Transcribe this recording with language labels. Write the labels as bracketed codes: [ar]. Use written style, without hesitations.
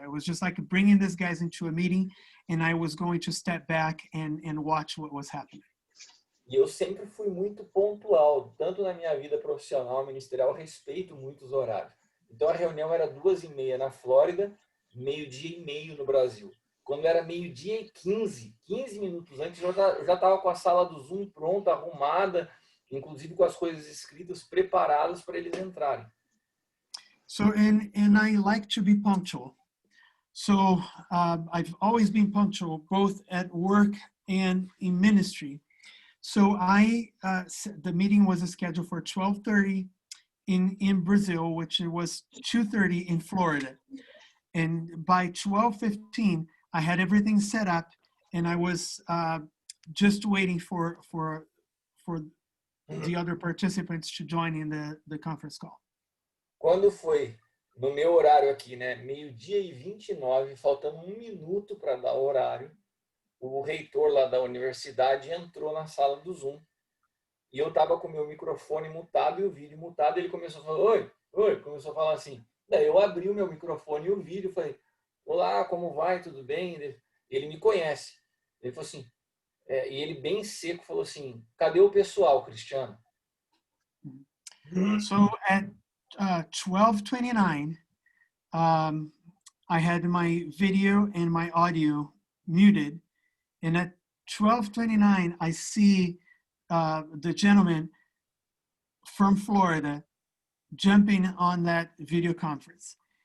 [en] I was just like bringing these guys into a meeting, and I was going to step back and watch what was happening. [pt] E eu sempre fui muito pontual, tanto na minha vida profissional, ministerial, respeito muito os horários. Então a reunião era 2h30 na Flórida, 12h30 no Brasil. Quando era 12h15, 15 minutos antes, eu já estava com a sala do Zoom pronta, arrumada, inclusive com as coisas escritas, preparadas para eles entrarem. [en] So, and I like to be punctual. So I've always been punctual, both at work and in ministry. So the meeting was scheduled for 12:30 in Brazil, which was 2:30 in Florida. And by 12:15, I had everything set up, and I was just waiting for the other participants to join in the conference call. [pt] Quando foi no meu horário aqui, né, 12h29, faltando 1 minuto para dar o horário, o reitor lá da universidade entrou na sala do Zoom. E eu estava com o meu microfone mutado e o vídeo mutado. Ele começou a falar, oi, começou a falar assim. Daí eu abri o meu microfone e o vídeo, falei, olá, como vai, tudo bem? Ele me conhece. Ele falou assim, e ele bem seco falou assim, cadê o pessoal, Cristiano? [en] So at 12:29, I had my video and my audio muted. And at 12:29, I see the gentleman from Florida jumping on that video conference.